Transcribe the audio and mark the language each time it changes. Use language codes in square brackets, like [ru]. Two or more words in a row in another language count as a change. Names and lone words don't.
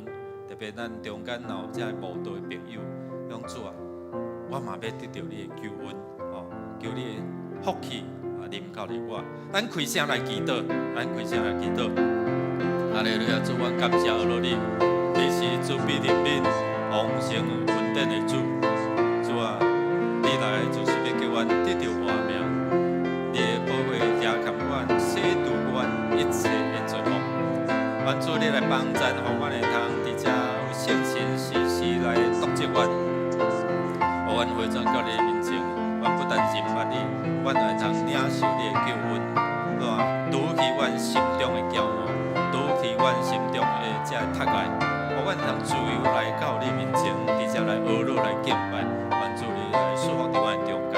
[nan] 特别咱中间若有这无道的朋友，讲主啊，我嘛要得到你的救恩，求你的福气。临到你我，咱开声来祈祷，哈利路亚！主，我感谢了你，你是慈悲怜悯、丰盛稳定的主。主啊，你来就是要叫阮得到活命，你的保护加强阮，洗除阮一切的罪恶。愿主你来帮助，让阮会通伫遮有圣神时时来督责阮，互阮回转到你的面前。阮不但认捌你，阮会通领受你的救恩，除去阮心中的骄傲，除去阮心中的这脱爱，互阮通自由来到你面前，伫遮来学乐来敬拜，愿主你来赐福伫阮中间。